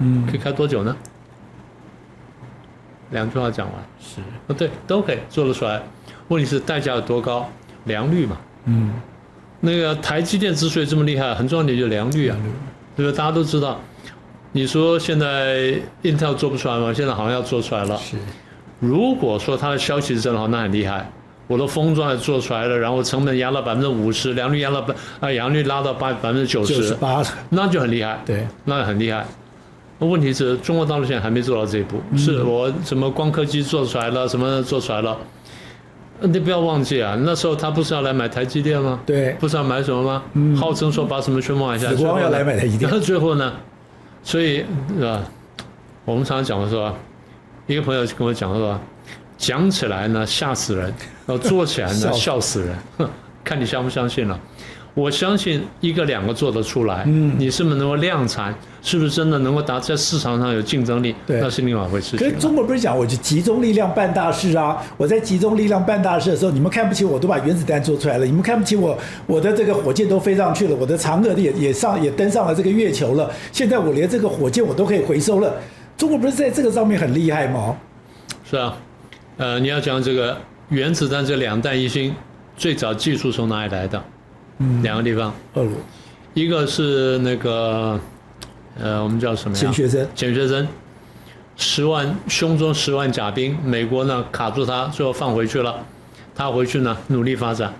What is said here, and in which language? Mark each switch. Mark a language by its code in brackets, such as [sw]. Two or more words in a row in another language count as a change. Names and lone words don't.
[zh] 可以開多久呢？2句話講完。是。對，都可以做得出來。問題是代價有多高？良率嘛。那個台積電之所以這麼厲害，很重要的就是良率啊，對不對？大家都知道。你說現在 Intel 做不出來嗎？現在好像要做出來了。是。如果說它的消息是真的好，那很厲害。我的封裝也做出來了，然後成本壓到50%，良率拉到98%，那就很厲害。对，那很厲害。問題是中國大陸現在還沒做到這一步。是我什麼光刻機做出來了，什麼做出來了？你不要忘記啊，那時候他不是要來買台積電嗎？對，不是要買什麼嗎？號稱說把什麼全部買下去，紫光要來買台積電。然後最後呢？所以我們常常講的說，一個朋友跟我講說，講起來呢嚇死人，然後做起來呢笑死人，看你相不相信了。我相信1個2個做得出來，你是不是能夠量產，是不是真的能夠在市場上有競爭力，那是另外一回事情。可是中國不是講我就集中力量辦大事啊？我在集中力量辦大事的時候，你們看不起我，都把原子彈做出來了；你們看不起我，我的這個火箭都飛上去了，我的嫦娥也登上了這個月球了。現在我連這個火箭我都可以回收了。中國不是在這個上面很厲害嗎？是啊，你要講這個原子彈這2彈1星，最早技術從哪裡來的？2個地方，俄羅，一個是那個我們叫什麼呀？錢學森，10萬胸中10萬甲兵，美國呢卡住他，最後放回去了，他回去呢努力發展。